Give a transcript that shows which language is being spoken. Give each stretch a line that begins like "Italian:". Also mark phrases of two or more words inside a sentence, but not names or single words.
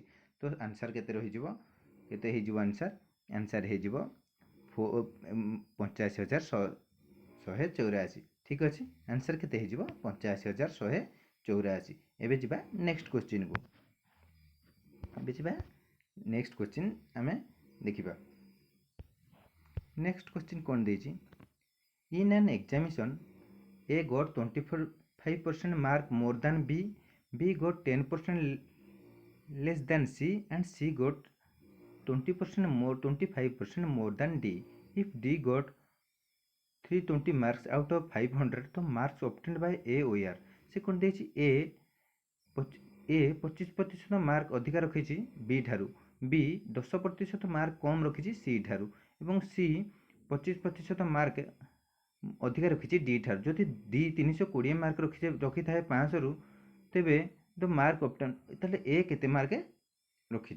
Odia: ତ ଆନ୍ସର୍ କେତେ ରହିଯିବ, କେତେ ହେଇଯିବ ଆନ୍ସର୍ ହେଇଯିବ 85,184। ଠିକ୍ ଅଛି, ଆନ୍ସର୍ କେତେ ହେଇଯିବ 85,184। ଏବେ ଯିବା
English: next question. next question
Odia: ଆମେ ଦେଖିବା।
English: next question
Odia: କ'ଣ ଦେଇଛି,
English: in an examination A got 25% mark more than B, B got 10% less than C, and C got 25% more than D. If D got 320 marks out of 500, तो marks obtained by A were।
Odia: से କ'ଣ ଦେଇଛି A 25% ମାର୍କ ଅଧିକା ରଖିଛି B ଠାରୁ, B 10% ମାର୍କ କମ୍ ରଖିଛି C ଠାରୁ, ଏବଂ C 25% ମାର୍କ ଅଧିକା ରଖିଛି D ଠାରୁ। ଯଦି D 320 ମାର୍କ ରଖିଥାଏ 500ରୁ, ତେବେ
English: the mark obtain,
Odia: ତାହେଲେ A କେତେ ମାର୍କ ରଖିଛି।